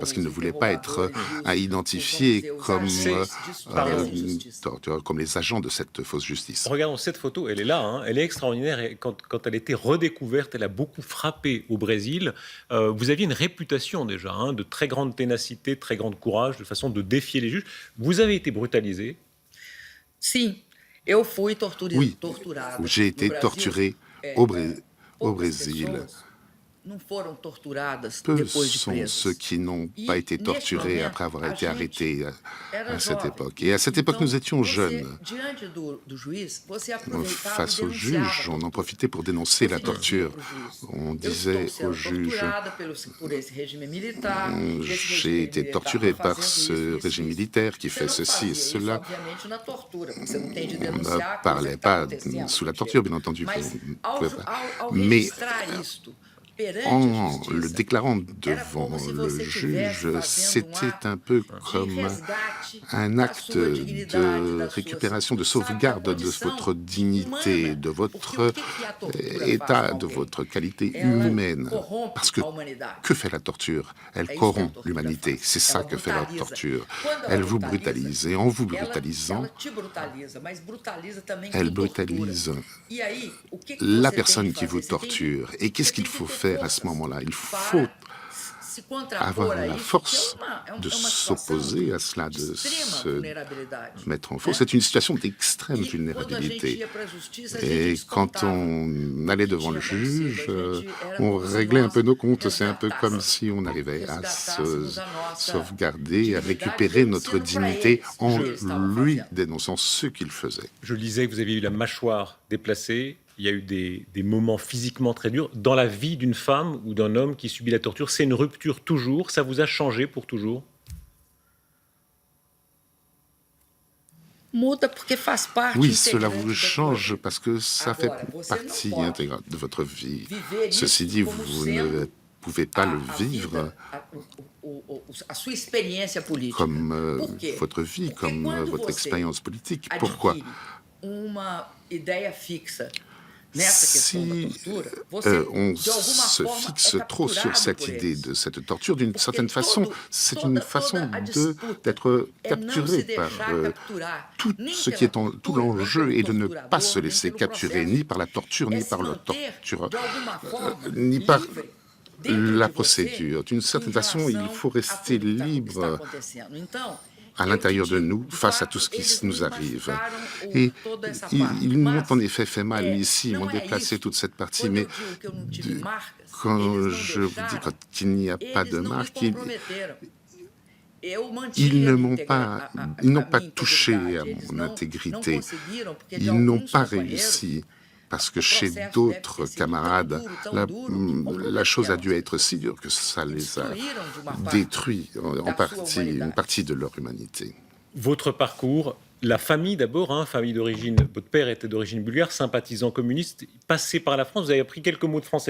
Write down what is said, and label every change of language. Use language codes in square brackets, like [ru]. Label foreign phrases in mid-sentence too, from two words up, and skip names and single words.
[fr] Parce qu'il ne voulait pas être identifié comme comme les agents de cette fausse justice. Regardons cette photo, elle est là, hein, elle est extraordinaire. Et quand elle a été redécouverte, elle a beaucoup frappé au Brésil. Vous aviez une réputation déjà, hein, de très grande ténacité, très grande courage, de façon de défier les juges. Vous avez été brutalisé. [pt] Sim, eu fui [fr] Oui, [pt] torturada. [fr] j'ai été torturé au Brésil. [pt] Não foram torturadas [fr] Peu [pt] depois de [fr] sont [pt] presas. [fr] ceux qui n'ont pas été torturés après avoir été arrêtés à cette [pt] jovem. [fr] époque. Et à cette époque, nous étions [pt] Você, [fr] jeunes. [pt] diante do juiz, você aproveitava [fr] Face [pt] e [fr] au [pt] denunciava a [fr] juge, on en [pt] tortura. [fr] profitait pour dénoncer la [pt] Você dizia [fr] torture. [pt] pro juiz, [fr] On [pt] eu [fr] disait [pt] estou [fr] au [pt] sendo [fr] juge, [pt] torturada por esse régime militar. Esse [fr] j'ai [pt] regime [fr] été [pt] militar [fr] torturé [pt] tá [fr] par [pt] fazendo [fr] ce [pt] isso, [fr] régime [pt] isso. [fr] militaire qui [pt] Você [fr] fait [pt] não [fr] ceci [pt] fazia [fr] et [pt] isso, [fr] cela. [pt] obviamente, na tortura, porque você não tem de [fr] On [pt] denunciar [fr] ne [pt] a coisa [fr] parlait [pt] que tá [fr] pas [pt] acontecendo. [fr] sous la torture, bien entendu. [pt] Mas [fr] qu'on [pt] ao, [fr] pouvait pas. [pt] ao [fr] Mais [pt] registrar isto perante a [fr] en [pt] justiça, [fr] le déclarant [pt] era [fr] devant [pt] como se [fr] le [pt] você tivesse [fr] juge, [pt] fazendo [fr] c'était un peu [pt] de [fr] comme [pt] resgate [fr] un [pt] da [fr] acte [pt] sua dignidade, [fr] de [pt] da sua, [fr] récupération, de [pt] sabe, da [fr] sauvegarde de [pt] condição [fr] votre dignité, [pt] humana. [fr] de [pt] Porque [fr] votre [pt] o que a tortura faz [fr] état, [pt] com [fr] de [pt] alguém? [fr] votre qualité [pt] Ela [fr] humaine. [pt] corrompe [fr] Parce que [pt] a humanidade. [fr] que fait la torture? Elle [pt] É isso que a [fr] corrompt [pt] tortura [fr] l'humanité. [pt] faz. [fr] C'est ça [pt] Ela [fr] que fait la [pt] brutaliza. [fr] torture. [pt] Quando ela [fr] Elle vous [pt] brutaliza, [fr] brutalise. Et en vous [pt] ela [fr] brutalisant, [pt] te brutaliza, mas brutaliza também [fr] elle [pt] quem tortura. [fr] brutalise [pt] E aí, o que [fr] la [pt] você [fr] personne [pt] tem [fr] qui [pt] que [fr] vous [pt] fazer? Você tem [fr] torture. Et qu'est-ce qu'il faut faire à ce moment-là? Il faut [pt] se contrapor [fr] avoir [pt] a [fr] la [pt] isso, [fr] force [pt] que é [fr] de [pt] uma situação [fr] s'opposer à cela, de [pt] extrema [fr] se [pt] vulnerabilidade. [fr] mettre en faux. C'est une situation d'extrême [pt] E quando a gente [fr] vulnérabilité. [pt] ia para a justiça, a gente [fr] Et quand [pt] descontava. [fr] on allait devant le juge, on on réglait un peu nos comptes. C'est un peu comme si on arrivait à se sauvegarder, à récupérer notre dignité en lui dénonçant ce qu'il faisait. Je lisais que vous aviez eu la mâchoire déplacée. Il y a eu des moments physiquement très durs. Dans la vie d'une femme ou d'un homme qui subit la torture, c'est une rupture toujours. Ça vous a changé pour toujours? [pt] Muda porque faz parte [fr] Oui, cela [pt] integrante [fr] vous [pt] da [fr] change [pt] tua [fr] parce que ça fait [pt] Agora, você [fr] partie [pt] não pode [fr] intégrante de votre vie. [pt] viver [fr] Ceci [pt] isso [fr] dit, [pt] como [fr] vous [pt] sendo [fr] ne pouvez pas le [pt] a [fr] vivre [pt] vida, a sua experiência política. [fr] comme [pt] Por quê? [fr] votre vie, [pt] Porque [fr] comme [pt] quando [fr] votre [pt] você [fr] expérience politique. Pourquoi? [pt] adquire uma ideia fixa nessa questão da [fr] Si [pt] tortura, você, [fr] on [pt] de alguma [fr] se [pt] forma, [fr] fixe [pt] é [fr] trop sur [pt] capturado [fr] cette [pt] por [fr] idée [pt] eles. [fr] de cette torture, d'une [pt] Porque [fr] certaine façon, c'est une façon [pt] toda a disputa [fr] d'être [pt] é não se [fr] capturé par [pt] deixar capturar, [fr] tout [pt] nem [fr] ce [pt] pela [fr] qui est en tout [pt] tortura, nem [fr] l'enjeu [pt] pelo [fr] est de ne [pt] torturador, [fr] pas se [pt] nem [fr] laisser [pt] pelo [fr] capturer [pt] processo. [fr] ni par la torture, [pt] É [fr] ni [pt] se [fr] par le [pt] manter, [fr] torture, [pt] de alguma forma, [fr] ni par [pt] livre dentro [fr] la [pt] de você [fr] procédure. D'une [pt] em [fr] certaine façon, il [pt] relação [fr] faut [pt] a [fr] rester [pt] tudo que está [fr] libre [pt] acontecendo. Então, [fr] à l'intérieur de [pt] eu te [fr] nous [pt] digo, [fr] face à [pt] de [fr] tout ce qui [pt] fato, [fr] nous [pt] eles me [fr] arrive. [pt] machucaram [fr] Et [pt] toda essa [fr] ils [pt] parte. [fr] m'ont [pt] Mas, [fr] en effet fait mal ici, ils [pt] não [fr] m'ont [pt] é [fr] déplacé [pt] isso. [fr] toute cette partie, [pt] Quando [fr] mais [pt] eu digo que eu não tive marcas, [fr] quand [pt] eles [fr] je [pt] não [fr] vous dis [pt] deixaram, [fr] quand il n'y a pas [pt] eles [fr] de [pt] não me [fr] marque, ils [pt] comprometeram. Eu mantive [fr] ils ne [pt] a [fr] m'ont [pt] minha [fr] pas, [pt] integra- [fr] ils n'ont [pt] a [fr] pas [pt] minha [fr] touché [pt] integridade. [fr] à [pt] Eles [fr] mon [pt] não [fr] intégrité. [pt] conseguiram, porque de [fr] Ils n'ont [pt] alguns [fr] pas [pt] companheiros, [fr] réussi parce que [pt] o [fr] chez [pt] processo [fr] d'autres [pt] deve ter sido [fr] camarades, [pt] tão duro, que [fr] la chose a dû [pt] comprometeram. [fr] être si dure que ça les a [pt] Destruíram de uma parte [fr] détruits en [pt] da sua [fr] partie, une [pt] humanidade. [fr] partie de leur humanité. Votre parcours la famille d'abord, hein, famille d'origine, votre père était d'origine bulgare, sympathisant communiste, passé par la France, vous avez appris quelques mots de français.